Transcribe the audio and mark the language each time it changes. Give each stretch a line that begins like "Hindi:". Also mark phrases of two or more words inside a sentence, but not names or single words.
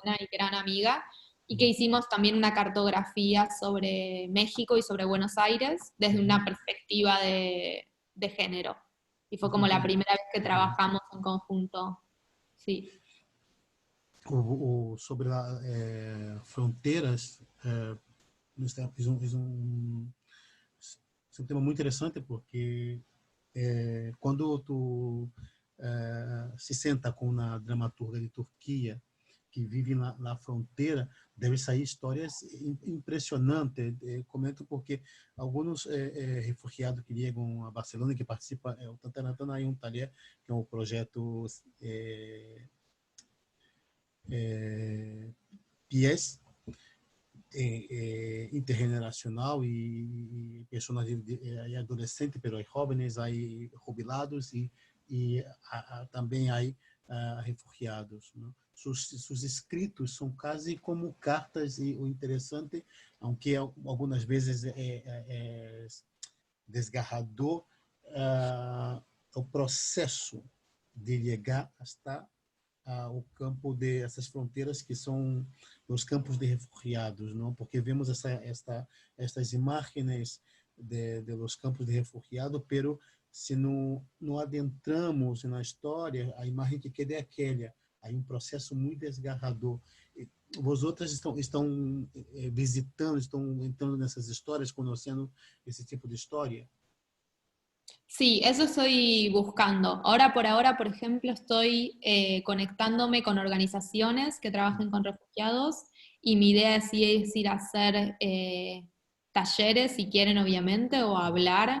Spanish: buena y gran amiga, y que hicimos también una cartografía sobre México y sobre Buenos Aires desde una perspectiva de género. Y fue como la primera vez que trabajamos en conjunto. Sí. Sobre las fronteras, es un tema muy interesante
Portuguese: porque quando tu se senta com uma dramaturga de Turquia que vive na fronteira, deve sair histórias impressionantes. Comento porque alguns refugiados que chegam a Barcelona, que participam, o Tantanatan aí Talher, que é um projeto PIES, intergeneracional e pessoas adolescentes,
Spanish: pero jóvenes,
Portuguese: aí jubilados e também aí refugiados. Né? Sus escritos são quase como cartas e o interessante, aunque algumas vezes é desgarrador, o processo de chegar hasta o campo de essas fronteiras que são os campos de refugiados, não? Porque vemos estas imagens
Spanish: de los campos de refugiados, pero
Portuguese: se não adentramos na história, a imagem que queda é aquela. Há um processo muito desgarrador. Vosotras estão visitando, estão entrando nessas histórias, conhecendo esse tipo de história?
Spanish: Sí, eso estoy buscando. Ahora por ahora, por ejemplo, estoy conectándome con organizaciones que trabajen con refugiados y mi idea sí es ir a hacer talleres, si quieren, obviamente, o hablar.